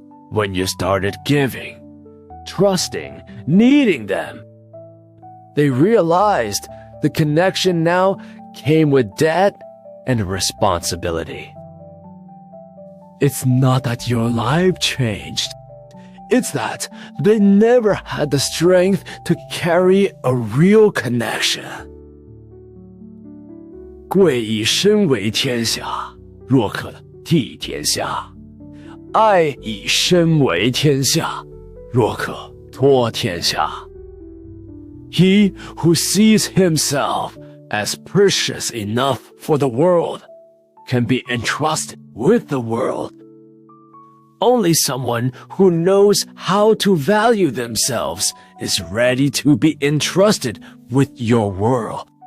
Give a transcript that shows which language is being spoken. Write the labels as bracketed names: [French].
[English] When you started giving, trusting, needing them, they realized the connection now came with debt and responsibility. It's not that your life changed. It's that they never had the strength to carry a real connection. [Chinese] 贵以身为天下，若可替天下；爱以身为天下，若可托天下。 [English] He who sees himself as precious enough for the world can be entrusted with the world. Only someone who knows how to value themselves is ready to be entrusted with your world.